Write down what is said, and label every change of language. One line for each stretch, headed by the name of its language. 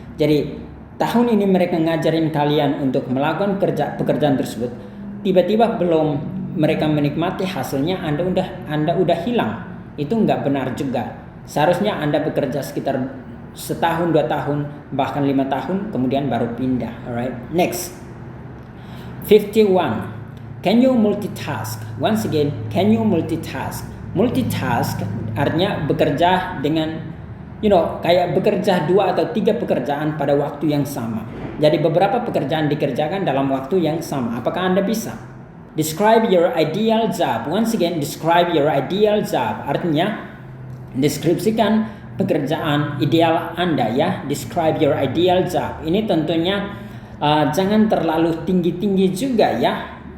Indonesian: Jadi tahun ini mereka ngajarin kalian untuk melakukan pekerjaan tersebut. Tiba-tiba belum mereka menikmati hasilnya, Anda udah hilang. Itu nggak benar juga. Seharusnya Anda bekerja sekitar setahun, 2 tahun, bahkan 5 tahun, kemudian baru pindah.
English: Alright. Next, 51. Can you multitask? Once again, can you multitask?
Indonesian: Multitask artinya bekerja dengan, kayak bekerja 2 atau 3 pekerjaan pada waktu yang sama. Jadi beberapa pekerjaan dikerjakan dalam waktu yang sama. Apakah Anda bisa?
English: Describe your ideal job. Once again, describe your ideal job.
Indonesian: Artinya deskripsikan pekerjaan ideal Anda, ya.
English: Describe your ideal job.
Indonesian: Ini tentunya jangan terlalu tinggi-tinggi juga, ya.